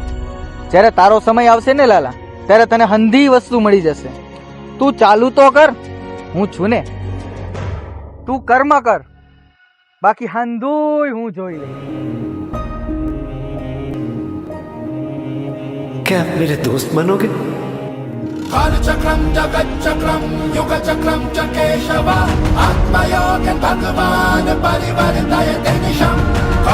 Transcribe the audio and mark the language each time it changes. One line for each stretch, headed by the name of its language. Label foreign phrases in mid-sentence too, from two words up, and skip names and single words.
Gujarati: જ્યારે તારો સમય આવશે ને લાલા, ત્યારે તને હંધી વસ્તુ મળી જશે. તું ચાલુ તો કર, હું છું ને. તું કર્મ કર, બાકી હંધુય હું જોઈ લઈશ.
Hindi: क्या आप मेरे दोस्त बनोगे?
Sanskrit: कालचक्रं जगच्चक्रं युगचक्रं च केशव आत्मयोगं भगवान् परिवर्तयते निशम्